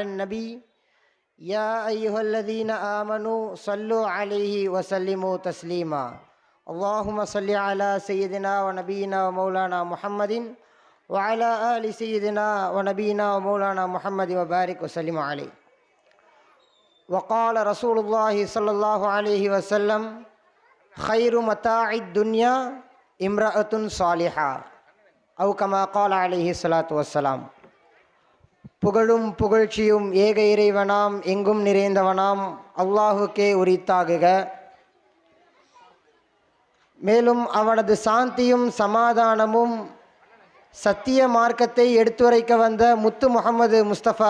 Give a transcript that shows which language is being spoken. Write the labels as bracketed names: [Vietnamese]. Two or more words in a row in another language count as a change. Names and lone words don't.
[Arabic] النبي يا أيها الذين آمنوا صلوا عليه وسلموا تسليما اللهم صل على سيدنا ونبينا ومولانا محمد وعلى آل سيدنا ونبينا ومولانا محمد وبارك وسلم عليه وقال رسول الله صلى الله عليه وسلم خير متاع الدنيا امرأة صالحة أو كما قال عليه الصلاة والسلام. [Tamil] புகழும் புகழ்ச்சியும் ஏக இறைவனாம் எங்கும் நிறைந்தவனாம் அல்லாஹுக்கே உரித்தாகுக. மேலும் அவனது சாந்தியும் சமாதானமும் சத்திய மார்க்கத்தை எடுத்துரைக்க வந்த முத்து முஹம்மது முஸ்தபா